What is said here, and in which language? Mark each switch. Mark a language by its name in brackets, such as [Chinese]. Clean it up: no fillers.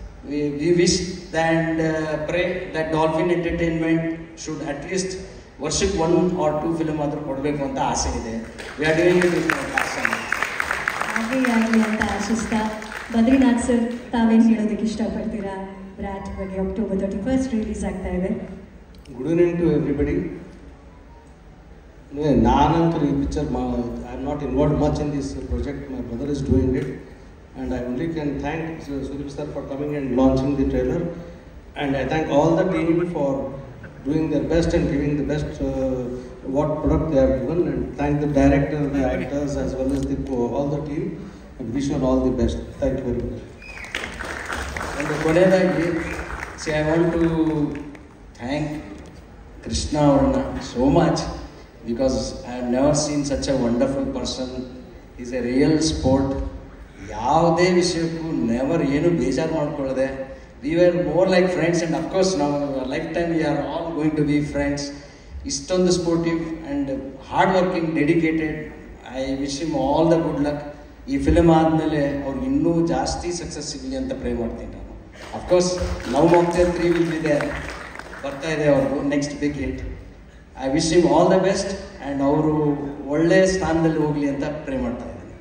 [English] We wish and pray that Dolphin Entertainment should at least worship 1 or 2 film [Kannada] ಆದರೂ ಕೊಡಬೇಕು ಅಂತ ಆಸೆ ಇದೆ. [English] We are doing it with passion. [Kannada] ಹಾಗೆ ಆಗಲಿ ಅಂತ ಆಶಿಸ್ತಾ, ಬದ್ರಿನಾಥ್ ಸರ್ ತಾವೇನು ಹೇಳೋದಕ್ಕೆ ಇಷ್ಟಪಡ್ತೀರಾ? ಬ್ರಾಟ್ ಬಗ್ಗೆ October 31st ರಿಲೀಸ್ ಆಗ್ತಾ ಇದೆ. [English] Good evening to everybody. [Kannada] ನಾನಂತೂ ಈ picture [English] I am not involve much in this project. My brother is doing it, and I only can thank Sudeep sir for coming and launching the trailer. And I thank all the team for doing their best and giving the best what product they have given, and thank the director, the actors, as well as all the team, and wish you all the best. Thank you very much. And [Kannada] ಕೊನೆಯದಾಗಿ [English] I want to thank Krishna Avarna so much, because I have never seen such a wonderful person. He is a real sport. [Kannada] ಯಾವುದೇ ವಿಷಯಕ್ಕೂ never ಏನು ಬೇಜಾರು ಮಾಡ್ಕೊಳ್ಳದೆ, [English] we were more like friends, and of course now lifetime we are all going to be friends. Istond sportive and hard working, dedicated. I wish him all the good luck. [Kannada] ಈ film ಆದಮೇಲೆ ಅವ್ರಿಗೆ ಇನ್ನೂ ಜಾಸ್ತಿ success ಸಿಗಲಿ ಅಂತ pray ಮಾಡ್ತೀನಿ ನಾನು. [English] of course Love Mocktail 3 will be there, [Kannada] ಬರ್ತಾ ಇದೆ ಅವ್ರದ್ದು [English] Next big hit. I wish him all the best [Kannada] and ಅವರು ಒಳ್ಳೆ ಸ್ಥಾನದಲ್ಲಿ ಹೋಗಲಿ ಅಂತ ಪ್ರೇ ಮಾಡ್ತಾ ಇದ್ದೀನಿ.